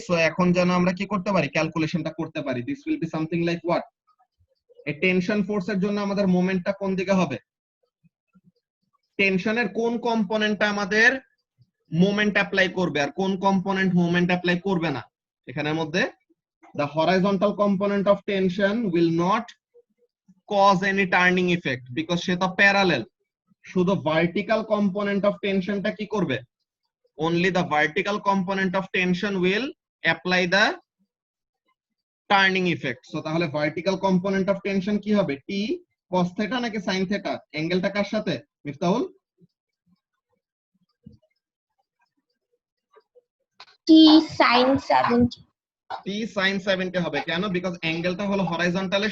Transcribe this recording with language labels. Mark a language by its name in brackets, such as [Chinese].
[Bangla] So এখন যেন আমরা কি করতে পারি, ক্যালকুলেশনটা করতে পারি। [English] this will be something like what, [Bangla] এই টেনশন ফোর্সের জন্য আমাদের মোমেন্টটা কোন দিকে হবে, টেনশনের কোন কম্পোনেন্টটা আমাদের মোমেন্ট অ্যাপ্লাই করবে আর কোন কম্পোনেন্ট মোমেন্ট অ্যাপ্লাই করবে না। এখানের মধ্যে [English] the horizontal component of tension will not cause any turning effect because [Bangla] সে তো প্যারালাল। শুধু ভার্টিক্যাল কম্পোনেন্ট অফ টেনশনটা কি করবে, [English] only the vertical component of tension will apply the turning effect. [Bangla] So তাহলে ভার্টিক্যাল কম্পোনেন্ট অফ টেনশন কি হবে, টি cos theta নাকি sin theta, অ্যাঙ্গেলটা কার সাথে মিফতাহুল? টি sin 70। টি sin 70 হবে কেন, বিকজ অ্যাঙ্গেলটা হলো হরাইজন্টালে।